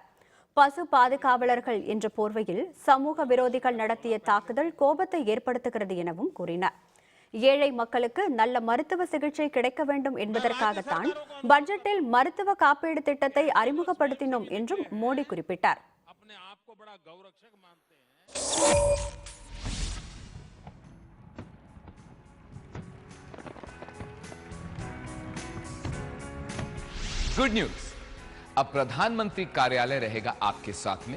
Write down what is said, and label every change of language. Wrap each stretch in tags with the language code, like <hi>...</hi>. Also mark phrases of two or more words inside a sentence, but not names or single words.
<ta>பசு பாதுகாவலர்கள் என்ற போர்வையில் சமூக விரோதிகள் நடத்திய தாக்குதல் கோபத்தை ஏற்படுத்துகிறது எனவும் கூறினார். ஏழை மக்களுக்கு நல்ல மருத்துவ சிகிச்சை கிடைக்க வேண்டும் என்பதற்காகத்தான் பட்ஜெட்டில் மருத்துவ காப்பீடு திட்டத்தை அறிமுகப்படுத்தினோம் என்றும் மோடி குறிப்பிட்டார்.</ta> <en>good news,</en> <hi>अब प्रधानमंत्री कार्यालय रहेगा आपके साथ में,</hi>